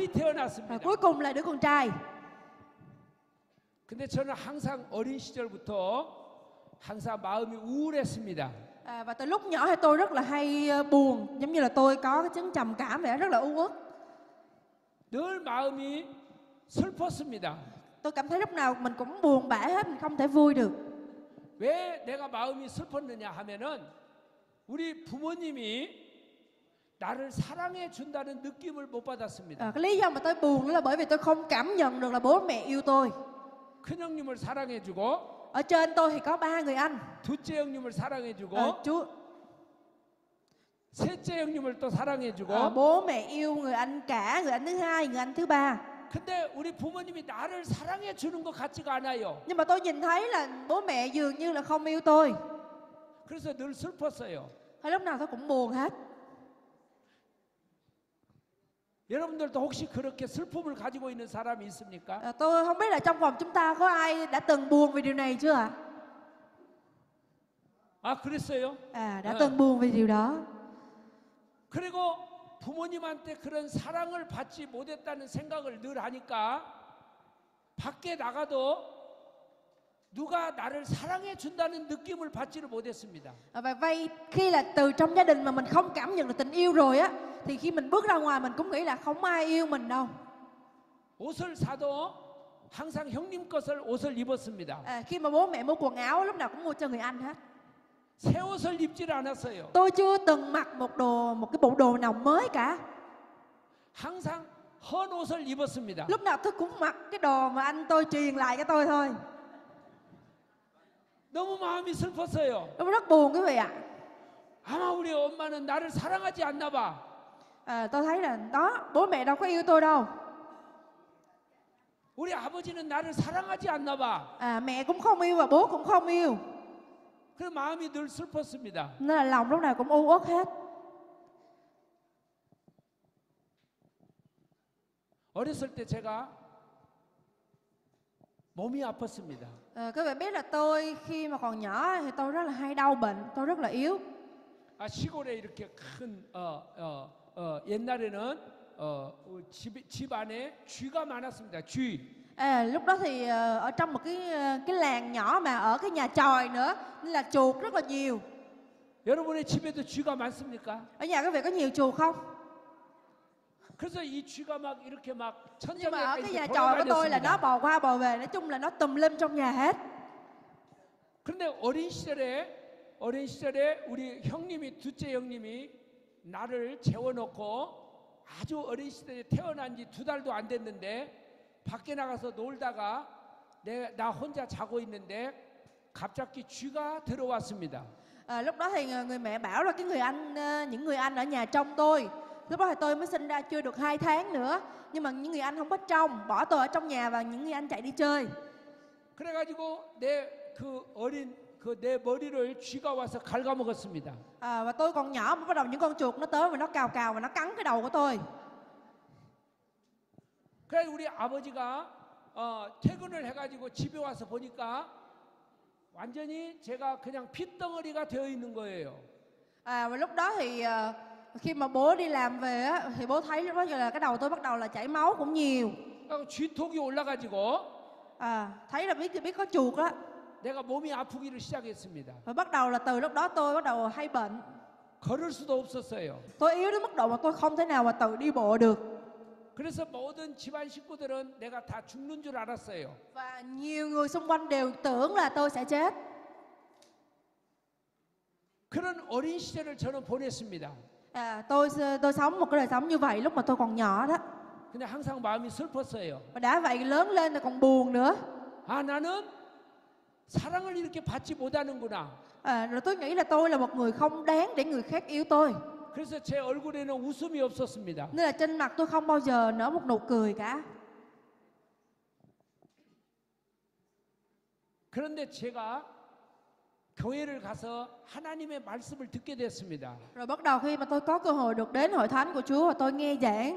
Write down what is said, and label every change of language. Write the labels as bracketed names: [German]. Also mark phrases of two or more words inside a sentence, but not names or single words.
[Vietnamese] Rồi [Korean] 태어났습니다. [Vietnamese] cuối cùng là đứa con trai. [Korean] 근데 저는 항상 어린 시절부터 항상 마음이 우울했습니다. [Vietnamese] Và từ lúc nhỏ thì tôi rất là hay buồn, giống như là tôi có cái chứng trầm cảm vậy, rất là u uất. [Korean] 늘 마음이 슬펐습니다. [Vietnamese] Tôi cảm thấy lúc nào mình cũng buồn bã hết, mình không thể vui được. [Korean] 왜 내가 마음이 슬펐느냐 하면은 우리 부모님이 나를 사랑해 준다는 느낌을 못 받았습니다. [Vietnamese] Cái lý do mà tôi buồn đó là bởi vì tôi không cảm nhận được là bố mẹ yêu tôi. [Korean] 큰 형님을 사랑해 주고 [Vietnamese] Ở trên tôi thì có 3 người anh. [Korean] 둘째 형님을 사랑해 주고 [Vietnamese] Chú [Korean] 셋째 형님을 또 사랑해 주고 [Vietnamese] bố mẹ yêu người anh cả, người anh thứ hai, người anh thứ ba. [Korean] 근데 우리 부모님이 나를 사랑해 주는 것 같지가 않아요. [Vietnamese] Nhưng mà tôi nhìn thấy là bố mẹ dường như là không yêu tôi. [Korean] 그래서 늘 슬펐어요. [Vietnamese] Hay lúc nào tôi cũng buồn hết. [Korean] 여러분들도 혹시 그렇게 슬픔을 가지고 있는 사람이 있습니까? [Vietnamese] Tôi không biết là trong phòng chúng ta có ai đã từng buồn vì điều này chưa ạ? [Korean] 그랬어요? [Vietnamese] Đã từng buồn vì điều đó. [Korean] 그리고 부모님한테 그런 사랑을 받지 못했다는 생각을 늘 하니까 밖에 나가도 누가 나를 사랑해 준다는 느낌을 받지를 못했습니다. [Vietnamese] Và vay khi là từ trong gia đình mà mình không cảm nhận được tình yêu rồi á, thì khi mình bước ra ngoài mình cũng nghĩ là không ai yêu mình đâu. [Korean] 옷을 사도 항상 형님 것을 옷을 입었습니다. [Vietnamese] Khi mà bố mẹ mua quần áo lúc nào cũng mua cho người anh hết. [Korean] 새 옷을 입질 않았어요. [Vietnamese] Tôi chưa từng mặc một cái bộ đồ nào mới cả. [Korean] 항상 헌 옷을 입었습니다. [Vietnamese] Lúc nào tôi cũng mặc cái đồ mà anh tôi truyền lại cho tôi thôi. [Korean] 너무 마음이 슬펐어요. [Vietnamese] Nó rất buồn quý vị ạ. [Korean] 아마 우리 엄마는 나를 사랑하지 않나 봐. [Vietnamese] Tôi thấy là đó, bố mẹ đâu có yêu tôi đâu. [Korean] 우리 아버지는 나를 사랑하지 않나 봐. [Vietnamese] Mẹ cũng không yêu và bố cũng không yêu. [Korean] 그래서 마음이 늘 슬펐습니다. [Vietnamese] Nên là lòng lúc nào cũng u uất hết. [Korean] 어렸을 때 제가 몸이 아팠습니다. [Vietnamese] Các bạn biết là tôi khi mà còn nhỏ thì tôi rất là hay đau bệnh, tôi rất là yếu. [Korean] 시골에 이렇게 큰 옛날에는 집 안에 쥐가 많았습니다. 쥐. [Vietnamese] Lúc đó thì ở trong một cái làng nhỏ mà ở cái nhà chòi nữa nên là chuột rất là nhiều. [Korean] 여러분의 집에도 쥐가 많습니까? [Vietnamese] Ở nhà các vị có nhiều chuột không? [Korean] 그래서 이 쥐가 막 이렇게 막 [Vietnamese] Nhưng mà ở [Korean] 천장에 [Vietnamese] cái [Korean] 이렇게 [Vietnamese] nhà chòi của tôi là nó [Korean] 돌아다녔습니다. [Vietnamese] bò qua bò về, nói chung là nó tùm lum trong nhà hết. [Korean] 그런데 어린 시절에 우리 형님이 둘째 형님이 나를 재워놓고 아주 어린 시절에 태어난 지 2달도 안 됐는데 밖에 나가서 놀다가 나 혼자 자고 있는데 갑자기 쥐가 들어왔습니다. [Vietnamese] Lúc đó thì người mẹ bảo là những người anh ở nhà trong tôi. Lúc đó thì tôi mới sinh ra chưa được 2 tháng nữa, nhưng mà những người anh không có trông, bỏ tôi ở trong nhà và những người anh chạy đi chơi. [Korean] 그래가지고 내 머리를 쥐가 와서 갉아먹었습니다. [Vietnamese] Và tôi còn nhỏ mà bắt đầu những con chuột nó tới và nó cào cào và nó cắn cái đầu của tôi. [Korean] 그래 우리 아버지가 퇴근을 해가지고 집에 와서 보니까 완전히 제가 그냥 핏덩어리가 되어 있는 거예요. [Vietnamese] Và lúc đó thì khi mà bố đi làm về á, thì bố thấy lúc đó là cái đầu tôi bắt đầu là chảy máu cũng nhiều. [Korean] 쥐톡이 올라가지고 [Vietnamese] Thấy là biết có chuột đó. [Korean] 내가 몸이 아프기를 시작했습니다. [Vietnamese] Và bắt đầu là từ lúc đó tôi bắt đầu hay bệnh. [Korean] 걸을 수도 없었어요. [Vietnamese] Tôi yếu đến mức độ mà tôi không thể nào mà tự đi bộ được. [Korean] 그래서 모든 집안 식구들은 내가 다 죽는 줄 알았어요. [Vietnamese] Và nhiều người xung quanh đều tưởng là tôi sẽ chết. [Korean] 그런 어린 시절을 저는 보냈습니다. [Vietnamese] Tôi sống một cái đời sống như vậy lúc mà tôi còn nhỏ đó. [Korean] 근데 항상 마음이 슬펐어요. [Vietnamese] Và đã vậy lớn lên thì còn buồn nữa. [Korean] 나는 사랑을 이렇게 받지 못하는구나. [Vietnamese] Rồi tôi nghĩ là tôi là một người không đáng để người khác yêu tôi. [Korean] 그래서 제 얼굴에는 웃음이 없었습니다. [Vietnamese] Nên là trên mặt tôi không bao giờ nở một nụ cười cả. [Korean] 그런데 제가 교회를 가서 하나님의 말씀을 듣게 됐습니다. [Vietnamese] Rồi bắt đầu khi mà tôi có cơ hội được đến hội thánh của Chúa và tôi nghe giảng.